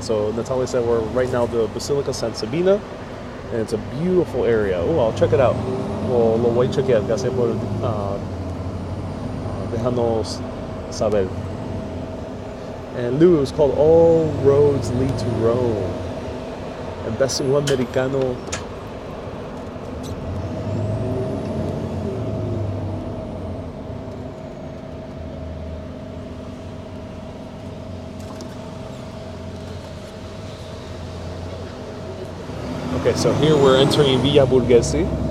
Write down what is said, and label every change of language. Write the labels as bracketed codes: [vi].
[en] So Natalia said we're right now at the Basílica Santa Sabina, and it's a beautiful area. Oh, I'll check it out. [es] Lo voy a chequear. Gracias por dejarnos saber. [en] And Lou, it was called All Roads Lead to Rome. And Best Americano. Okay, so here we're entering Via Borghese.